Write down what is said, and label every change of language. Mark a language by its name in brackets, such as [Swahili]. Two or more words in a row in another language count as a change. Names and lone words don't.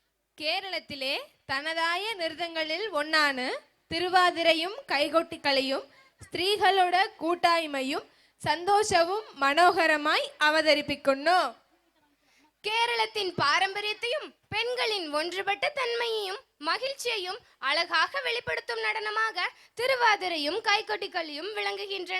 [Malayalam] കേരളത്തിലെ തനതായ നൃത്തങ്ങളിൽ ഒന്നാണ് തിരുവാതിരയും കൈകൊട്ടിക്കളിയും. സ്ത്രീകളുടെ കൂട്ടായ്മയും സന്തോഷവും മനോഹരമായി അവതരിപ്പിക്കുന്നു. കേരളത്തിൻ പാരമ്പര്യത്തെയും [Tamil] பெண்களின் ஒன்றுபட்ட தன்மையையும் மகிழ்ச்சியையும் அழகாக வெளிப்படுத்தும் நடனமாக திருவாதிரையும் கைகொட்டிக்களியும் விளங்குகின்றன.